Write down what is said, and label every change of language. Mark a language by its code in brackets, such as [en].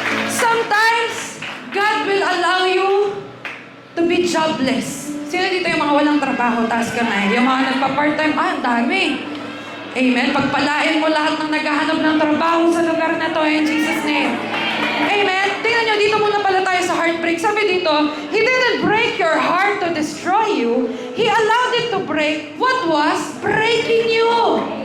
[en] Sometimes, God will allow you to be jobless. [tl] Sino dito yung mga walang trabaho, taas kamay? Yung mga nagpa-part-time, ang dami. Amen. Pagpalain mo lahat ng naghahanap ng trabaho sa lugar na to [en] in Jesus' name. [tl] Amen. Tingnan nyo, dito muna pala tayo sa heartbreak. Sabi dito, [en] He didn't break your heart to destroy you. He allowed it to break what was breaking you.